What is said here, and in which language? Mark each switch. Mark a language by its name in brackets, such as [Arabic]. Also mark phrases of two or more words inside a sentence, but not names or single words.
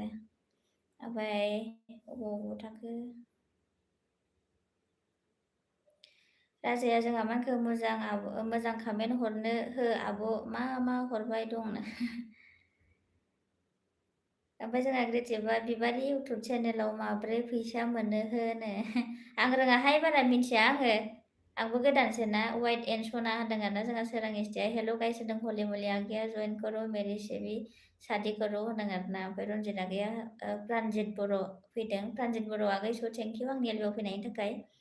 [Bodo] ओमफ्राय अबाव थाखो राजाया जोंहा मा होनखो, मोजां कमेन्ट हरनो हो आब' मा हरबाय दंनो। ओमफ्राय जोंहा क्रिएटिभा बिबारि इउटुब चेनेलाव माब्रै फैसा मोनो होनो। आं रोङाहाय बारा मिन्थिया आङो, आंबो गोदानसो ना। [English] white and [Bodo] सना होनदों आरोना जोंहा सोरां इस्टिया। [English] hello guys [Bodo] होनदों हलि मलि आगैया [Hindi] जइन करो मेरी सेबी शादी करो [Bodo] होनदों आरोना। ओमफ्राय रन्जित आगैया प्रानजित बर' फैदों। प्रानजित बर' आगै [English] so thank you [Bodo] आंनि एलबेआव फैनायनि थाखाय।